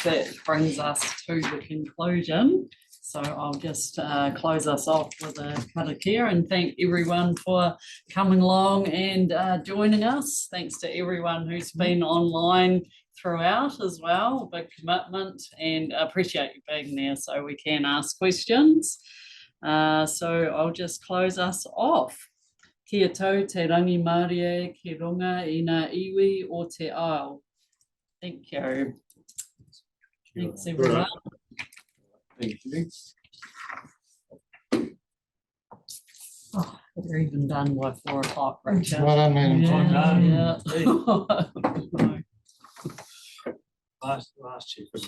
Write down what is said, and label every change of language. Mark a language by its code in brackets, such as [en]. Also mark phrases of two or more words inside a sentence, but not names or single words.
[en] That brings us to the conclusion. So I'll just close us off with a karakia and thank everyone for coming along and joining us. Thanks to everyone who's been online throughout as well. Big commitment, and appreciate you being there so we can ask questions. So I'll just close us off. [mi] Kia tau te rangi Māori ki runga i ngā iwi o te ao. [en] Thank you. Thanks everyone. thank you. Oh, we're even done by 4 o'clock, Richard. Well done, man. Yeah. Last year,